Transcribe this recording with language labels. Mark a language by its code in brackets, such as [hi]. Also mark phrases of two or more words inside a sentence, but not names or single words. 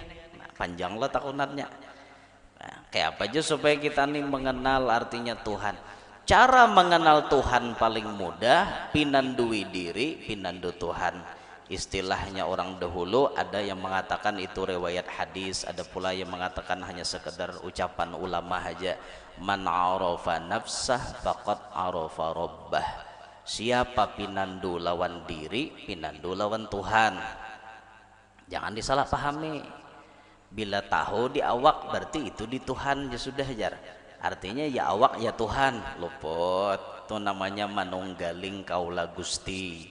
[bjn] Nah, panjang lah takunannya. Nah, kayak apa aja supaya kita nih mengenal artinya Tuhan. Cara mengenal Tuhan paling mudah, pinandui diri, pinandu Tuhan. [id] Istilahnya orang dahulu ada yang mengatakan itu riwayat hadis, ada pula yang mengatakan hanya sekedar ucapan ulama aja. [ar] Man arafa nafsah faqad arafa rabbah. [bjn] Siapa pinandu lawan diri, pinandu lawan Tuhan. [id] Jangan disalahpahami. [bjn] Bila tahu di awak berarti itu di Tuhan ya sudah jar. Artinya ya awak ya Tuhan. [id] Luput. Itu namanya [jv] manunggaling kaula Gusti.